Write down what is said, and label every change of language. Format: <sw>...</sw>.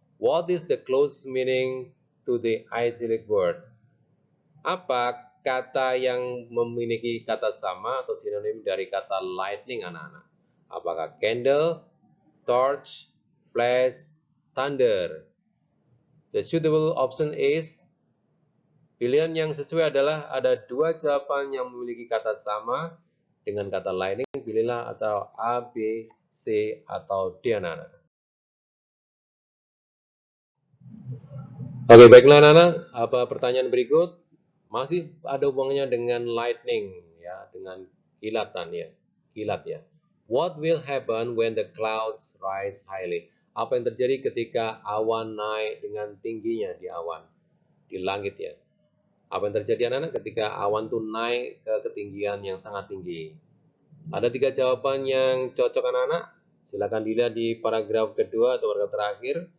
<en>What is the closest meaning to the idyllic word?</en> <id>Apa kata yang memiliki kata sama atau sinonim dari kata lightning, anak-anak? Apakah candle, torch, flash, thunder?</id> <en>The suitable option is,</en> <id>pilihan yang sesuai adalah ada dua jawaban yang memiliki kata sama dengan kata lightning. Pilihlah atau A, B, C, atau D, anak-anak. Oke, baiklah anak-anak, apa pertanyaan berikut masih ada hubungannya dengan lightning, ya, dengan kilatan, ya, kilat, ya.</id> <en>What will happen when the clouds rise highly?</en> <id>Apa yang terjadi ketika awan naik dengan tingginya di awan, di langit, ya? Apa yang terjadi anak-anak ketika awan itu naik ke ketinggian yang sangat tinggi? Ada tiga jawaban yang cocok anak-anak. Silakan dilihat di paragraf kedua atau paragraf terakhir.</id>